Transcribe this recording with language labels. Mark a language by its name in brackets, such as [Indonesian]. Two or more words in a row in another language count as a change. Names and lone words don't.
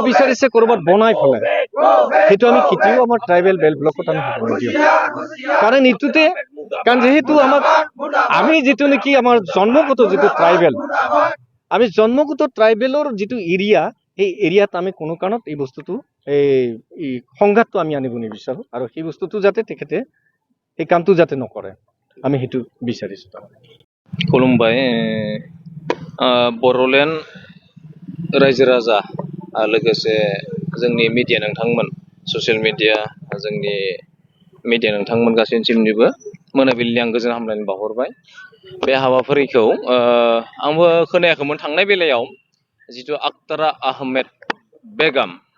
[Assamese] বিচাৰিছে ক'ৰবাত বনাই পেলাই সেইটো আমি কেতিয়াও আমাৰ ট্ৰাইবেল বেল্ট ব্লকত আমি হ'ব নিদিওঁ কাৰণ এইটোতে কাৰণ যেহেতু আমাক আমি যিটো নেকি আমাৰ জন্মগত যিটো ট্ৰাইবেল আমি জন্মগত ট্ৰাইবেলৰ যিটো এৰিয়া এই এৰিয়াত আমি কোনো কাৰণত এই বস্তুটো এই সংঘাতটো আমি আনিব নিবিচাৰোঁ আৰু সেই বস্তুটো যাতে তেখেতে এই কামটো যাতে নকৰে আমি সেইটো বিচাৰিছোঁ [Bodo] खुलुमबाय बर'लेण्ड रायजो राजा लोगोसे जोंनि मिडिया नोंथांमोन [English] social media [Bodo] जोंनि मिडिया नोंथांमोन गासैनिसिमनिबो मोनाबिलिनि आं गोजोन हामलायनाय बावहरबाय बे हाबाफारिखौ आंबो खोनायाखैमोन थांनाय बेलायाव जिथु आक्तारा आहमेद बेगम